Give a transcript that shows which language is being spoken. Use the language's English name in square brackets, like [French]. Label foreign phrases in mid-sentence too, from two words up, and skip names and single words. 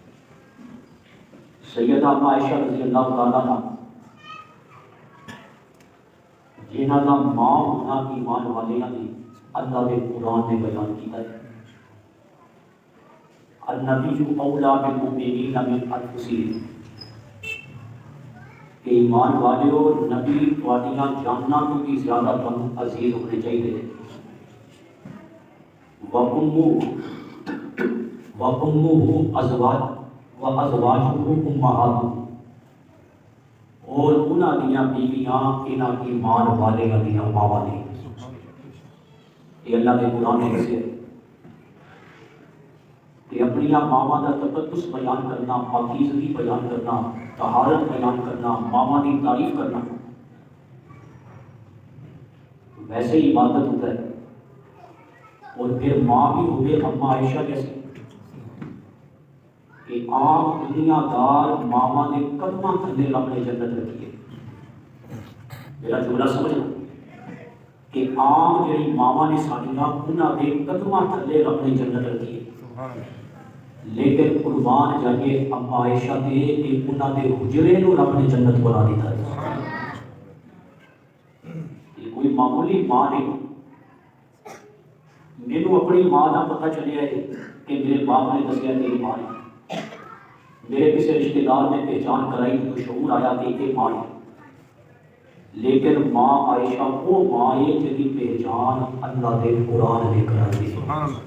[Urdu] سیدہ عائشہ [Arabic] رضی اللہ تعالیٰ عنہ [Urdu] جنہاں کا ماں ہونا ایمان والیاں نے اللہ کے قرآن نے بیان کیا ہے، [Arabic] النبی اولیٰ بالمؤمنین من انفسہم، [Urdu] کہ ایمان والیو نبی تواڈیاں جاناں تو بھی زیادہ تم عزیز ہونے چاہیے۔ [Arabic] وَأُمُّهُ وَأَزْوَاجُهُ أُمَّهَاتُهُ، [Punjabi] اور انہاں دیاں بیویاں انہاں کی ایمان والے دیاں ماواں نے۔ [Urdu] یہ اللہ کے قرآن نے کسے کہ اپنی ماواں کا تقدس بیان کرنا، پاکیزگی بیان کرنا، طہارت بیان کرنا، ماواں کی تعریف کرنا، ویسے ہی عبادت ہوتا ہے۔ [Punjabi] اور پھر ماں بھی ہوئے اماں عائشہ جیسی کہ عام دنیا دار ماواں نے قدماں تھلے اپنے جنت رکھی ہے۔ میرا جملہ سمجھنا کہ عام جڑی ماواں نے ساڈیاں انہاں دے قدماں تھلے اپنے جنت رکھی ہے، لیکن قربان جائیے اماں عائشہ دے کہ انہاں دے حجرے نو رب نے جنت بنا دیتا ہے۔ [Urdu] یہ کوئی معمولی ماں نہیں۔ مینوں اپنی ماں کا پتہ چلیا ہے کہ میرے باپ نے دسیا کہ یہ ماں ہے، میرے کسی رشتہ دار نے پہچان کرائی تو شعور آیا کہ یہ ماں ہے، لیکن ماں عائشہ وہ ماں ہے جس کی پہچان اللہ کے قرآن نے کرائی ہے۔